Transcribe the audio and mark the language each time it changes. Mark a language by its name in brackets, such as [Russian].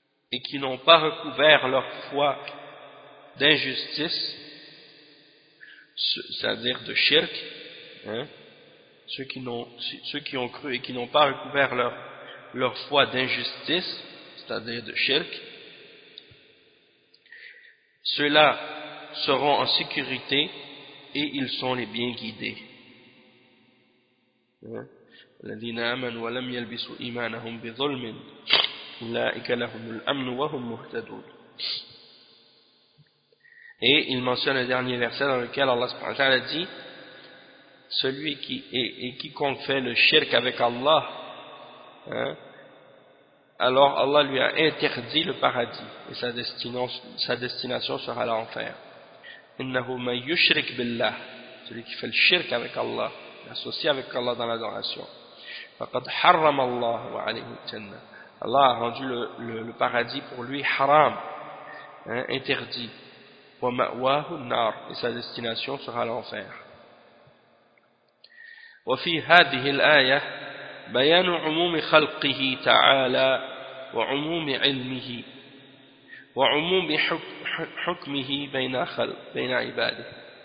[French] et qui n'ont pas recouvert leur foi d'injustice, c'est-à-dire de shirk, ceux qui ont cru et qui n'ont pas recouvert leur foi d'injustice, c'est-à-dire de shirk, ceux-là seront en sécurité et ils sont les bien guidés. [Arabic] الذين آمنوا ولم يلبسوا إيمانهم بظلم أولئك لهم الأمن وهم مهتدون. [French] Et il mentionne le dernier verset dans lequel Allah subhanahu wa ta'ala dit: celui qui et quiconque fait le shirk avec Allah, alors Allah lui a interdit le paradis et sa destination sera l'enfer. [Arabic] إنه من يشرك بالله, [French] celui qui fait le shirk avec Allah, associé avec Allah dans l'adoration, [Arabic] فقد حرم الله عليه الجنة, [French] Allah a rendu le paradis pour lui haram, interdit. [Arabic] ومأواه النار, [French] et sa destination sera l'enfer. [Arabic] وفي هذه الآية بيان عموم خلقه تعالى وعموم علمه وعموم حكمه بين خلق بين عباده.